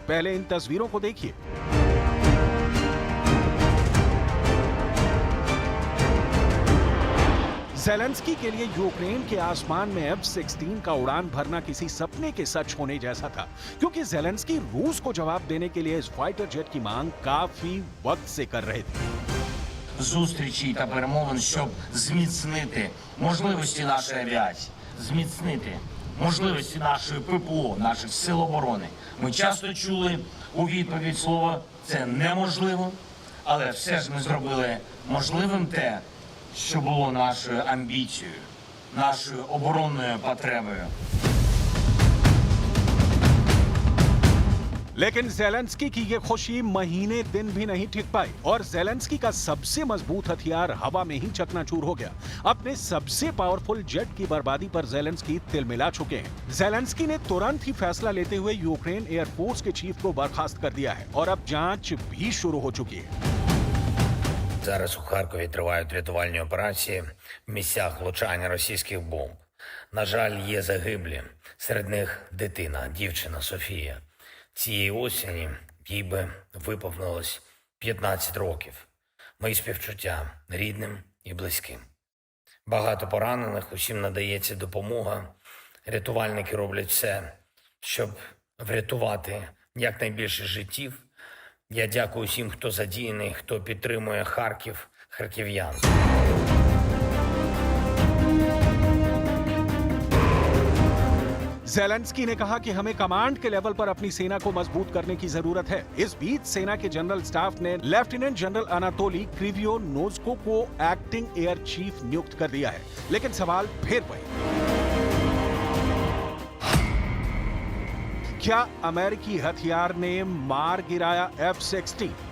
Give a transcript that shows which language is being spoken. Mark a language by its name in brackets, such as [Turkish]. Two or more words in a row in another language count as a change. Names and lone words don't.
[Hindi] पहले इन तस्वीरों को देखिए। ज़ेलेंस्की के लिए यूक्रेन के आसमान में F-16 का उड़ान भरना किसी सपने के सच होने जैसा था, क्योंकि ज़ेलेंस्की रूस को जवाब देने के लिए इस [English] fighter jet [Hindi] की मांग काफी वक्त से कर रहे थे। [Ukrainian] Зустрічі та перемовин, щоб зміцнити можливості нашої авіації, зміцнити можливості нашої ППО, наших сил оборони. Ми часто чули у відповідь слово «це неможливо», але все ж ми зробили можливим те, що було нашою амбіцією, нашою оборонною потребою. [Hindi] लेकिन ज़ेलेंस्की की ये खुशी महीने दिन भी नहीं टिक पाई और ज़ेलेंस्की का सबसे मजबूत हथियार हवा में ही चकनाचूर हो गया। अपने सबसे [English] powerful jet [Hindi] की बर्बादी पर ज़ेलेंस्की तिलमिला चुके हैं। ज़ेलेंस्की ने तुरंत ही फैसला लेते हुए यूक्रेन एयरफोर्स के चीफ को बर्खास्त कर दिया है और अब जांच भी शुरू हो चुकी है। [Ukrainian] Зараз у Харкові тривають рятувальні операції в місцях влучання російських бомб. На жаль, є загиблі. Серед них дитина, дівчина Софія. Цієї осені їй би виповнилось 15 років. Мої співчуття рідним і близьким. Багато поранених, усім надається допомога. Рятувальники роблять все, щоб врятувати якнайбільше життів. Я дякую всім, хто задіяний, хто підтримує Харків, харків'ян. [Hindi] ज़ेलेंस्की ने कहा कि हमें कमांड के लेवल पर अपनी सेना को मजबूत करने की जरूरत है। इस बीच सेना के जनरल स्टाफ ने [English] lieutenant general [Hindi] अनातोली क्रिवियोनोज्को को [English] acting air chief [Hindi] नियुक्त कर दिया है, लेकिन सवाल फिर वही, क्या अमेरिकी हथियार ने मार गिराया F-16?